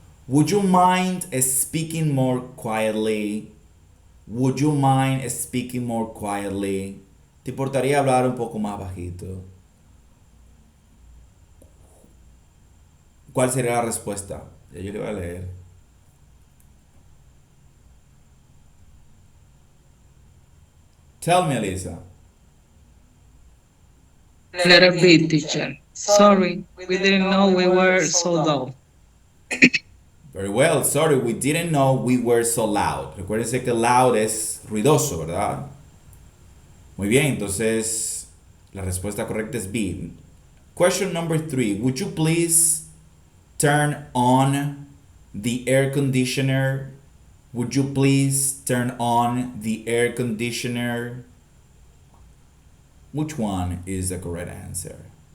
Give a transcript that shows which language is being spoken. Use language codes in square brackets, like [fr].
[en] Would you mind speaking more quietly? Would you mind speaking more quietly? [es] ¿Te importaría hablar un poco más bajito? ¿Cuál sería la respuesta? Ya yo le voy a leer. [en] Tell me, Elisa. Letter B, teacher. Sorry, we didn't know we were so low. Very well. Sorry, we didn't know we were so loud. [es] Recuérdense que loud es ruidoso, ¿verdad? Muy bien, entonces la respuesta correcta es B. [en] Question number 3. Would you please turn on the air conditioner? Would you please turn on the air conditioner? Which one is the correct answer?